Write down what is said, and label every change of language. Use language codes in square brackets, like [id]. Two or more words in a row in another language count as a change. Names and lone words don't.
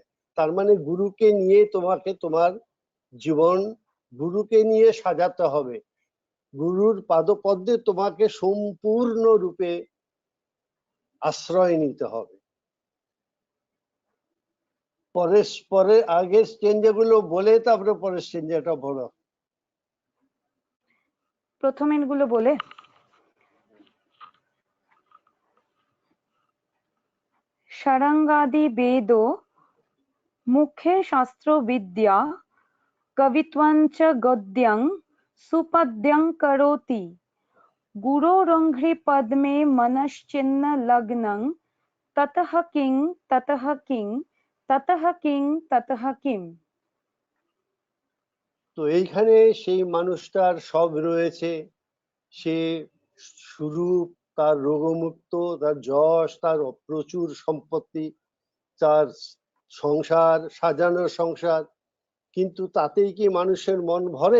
[bn] তার মানে গুরুকে নিয়ে তোমাকে তোমার জীবন গুরুকে নিয়ে সাজাতে হবে, গুরুর পাদপদ্মে তোমাকে সম্পূর্ণ রূপে আশ্রয় নিতে হবে। পরে আগের স্টেঞ্জে গুলো বলে তারপরে পরের স্টেঞ্জেটা বলো। প্রথমের গুলো বলে [sa] षडङ्गादि वेदो मुखे शास्त्रो विद्या कवित्वञ्च गद्यं सुपद्यं करोति गुरोरङ्घ्रि पद्मे मनश्चिन्न लग्नं ततः किं ततः किं ततः किं ततः किं। [bn] তো এইখানে সেই মানুষটার সব রয়েছে, সে সুরূপ, তার রোগমুক্ত, তার যশ, তার প্রচুর সম্পত্তি, তার সংসার, সাজানো সংসার, কিন্তু তাতেই কি মানুষের মন ভরে?